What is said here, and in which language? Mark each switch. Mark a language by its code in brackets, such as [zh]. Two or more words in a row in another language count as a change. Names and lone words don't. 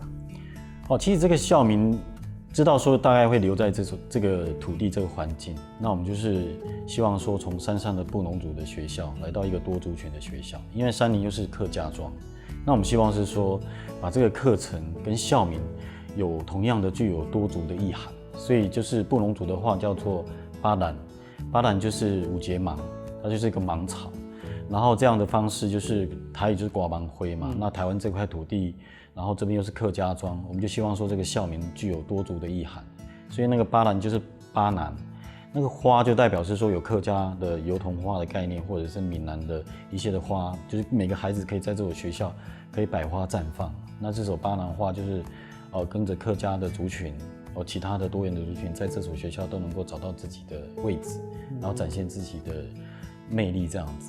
[zh] 其實這個校名知道說大概會留在這個土地這個環境，那我們就是希望說從山上的布農族的學校來到一個多族群的學校，因為山林又是客家莊，那我們希望是說把這個課程跟校名有同樣的具有多族的意涵，所以就是布農族的話叫做巴蘭，巴蘭就是五節芒，它就是一個芒草，然後這樣的方式就是台語就是瓜芒灰嘛，那台灣這塊土地。然後這邊又是客家莊，我們就希望說這個校名具有多族的意涵，所以那個巴蘭就是巴南，那個花就代表是說有客家的油桐花的概念，或者是閩南的一些的花，就是每個孩子可以在這所學校可以百花綻放。那這首巴南花就是跟着客家的族群，其他的多元的族群，在這所學校都能夠找到自己的位置，然後展現自己的魅力，這樣子。